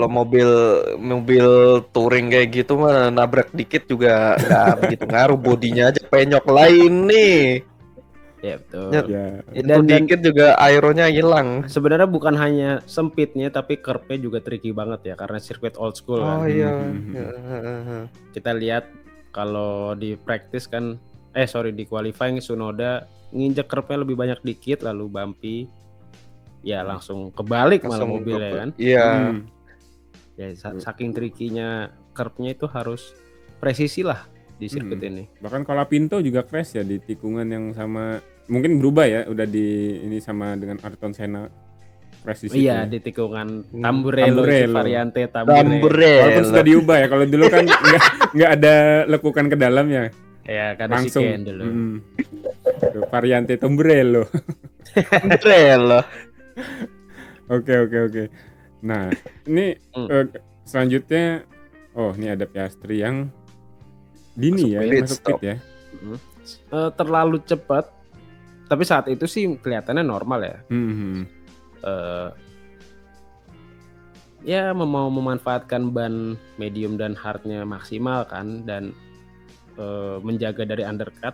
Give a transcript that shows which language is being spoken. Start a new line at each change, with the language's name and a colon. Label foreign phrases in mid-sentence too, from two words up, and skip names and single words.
Indonesian: kalau mobil mobil touring kayak gitu mah nabrak dikit juga nggak begitu ngaruh, bodinya aja penyok lain nih. Ya betul. Ya, Ya. itu Dan dikit juga aeronya hilang. sebenarnya bukan hanya sempitnya tapi curve-nya juga tricky banget ya karena sirkuit
English: old school
Indonesian: Oh kan. iya. Kita lihat kalau di practice kan di qualifying Tsunoda nginjek curve-nya lebih banyak dikit lalu bumpy. Ya langsung kebalik malah Langsung mobilnya kan. Iya. Hmm. Ya saking tricky-nya curve-nya itu harus presisi lah di sirkuit ini. Bahkan kalau Pinto juga crash ya di tikungan yang sama, mungkin berubah ya, udah di ini sama dengan Ayrton Senna crash di situ. Iya ya. di tikungan Tamburello, itu Tamburello. variante Tamburello. Tamburello. Walaupun sudah diubah ya, kalau dulu kan nggak ada lekukan ke dalamnya, Ya karena langsung chicane dulu. Tuh, variante Tamburello. Tamburello. Oke. Nah, ini Hmm. selanjutnya, ini ada Piastri yang dini Masuk ya, yang pit masuk stop. pit ya. Terlalu cepat. Tapi saat itu sih kelihatannya normal ya. Eh, ya mau memanfaatkan ban medium dan hardnya maksimal kan dan menjaga dari undercut.